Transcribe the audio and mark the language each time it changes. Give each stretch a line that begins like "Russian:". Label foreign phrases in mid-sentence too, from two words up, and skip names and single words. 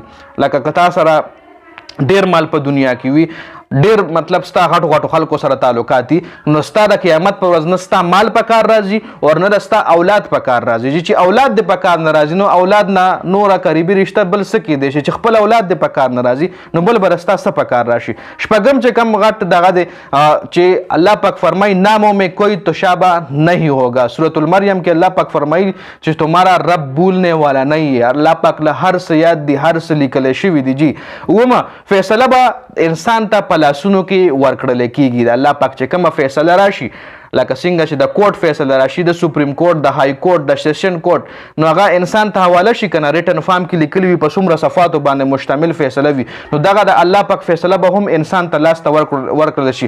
Pashto: لکه که تا سره ډیر مال په دنیا کې وي ډیر مطلب ستا غټو خلکو سره تعلقات دي نو ستا د قیامت په ورځ نه ستا مال په کار راځي او نه د ستا اولاد په کار راځي. چې اولاد د په کار نه راځي نو اولاد نه نوره قریبي رشته بل څه کیدای شي چې خپل اولاد د په کار نه راځي نو بل به ستا څه په کار راشي. شپږم چې کم غټ دغه دی چې الله پاک فرمایي
Urdu: ناموں میں کوئی تشابہ نہیں ہوگا.
Pashto: سورة المریم کې الله پاک فرمایي چې
Urdu: تمہارا رب بھولنے والا نہیں ہے.
Pashto: الله پاک له هر څه یاد دي هر څه لیکل شوي دي. جي اومه فیصله به انسان ته لاسونو کې ورکړل کېږي. د الله پاک چې کومه فیصله راشي لکه څنګه چې د کوټ فیصله راشي د
English: Supreme Court
Pashto: د
English: High Court
Pashto: د
English: Session Court
Pashto: نو هغه انسان ته حواله شي کنه
English: written form
Pashto: کې لیکلی وي په څومره صفاتو باندې مشتمل فیصله وي نو دغه د الله پاک فیصله به هم انسان ته لاس ته ورکړل شي.